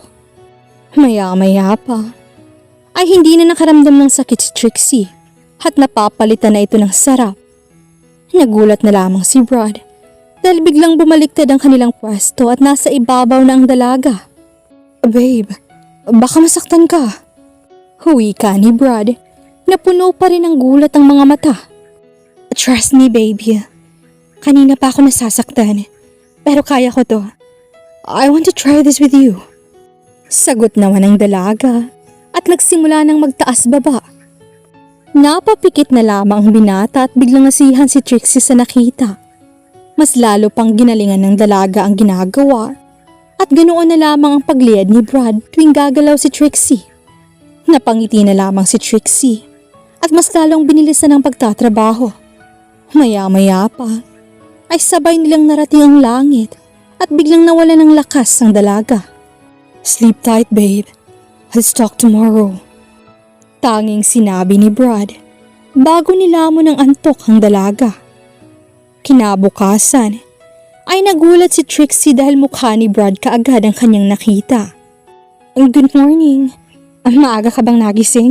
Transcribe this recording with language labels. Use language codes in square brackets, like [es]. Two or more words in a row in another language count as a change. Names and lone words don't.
[tl] Maya-maya pa ay hindi na nakaramdam ng sakit si Trixie at napapalitan na ito ng sarap. Nagulat na lamang si Brad dahil biglang bumaliktad ang kanilang pwesto at nasa ibabaw na ang dalaga. Babe, baka masaktan ka. Huwi ka ni Brad na puno pa rin ng gulat ang mga mata. [en] Trust me baby, [tl] kanina pa ako nasasaktan pero kaya ko to. [en] I want to try this with you. [tl] Sagot naman ng dalaga at nagsimula ng magtaas baba. Napapikit na lamang ang binata at biglang nasihan si Trixie sa nakita. Mas lalo pang ginalingan ng dalaga ang ginagawa at ganoon na lamang ang pagliyad ni Brad tuwing gagalaw si Trixie. Napangiti na lamang si Trixie at mas lalong binilisan ang pagtatrabaho. Maya-maya pa ay sabay nilang narating ang langit at biglang nawala ng lakas ang dalaga. [en] Sleep tight babe, let's talk tomorrow. [tl] Tanging sinabi ni Brad bago nilamon ng antok ang dalaga. Kinabukasan ay nagulat si Trixie dahil mukha ni Brad kaagad ang kanyang nakita. [en] Good morning. [tl] Maaga ka bang nagising?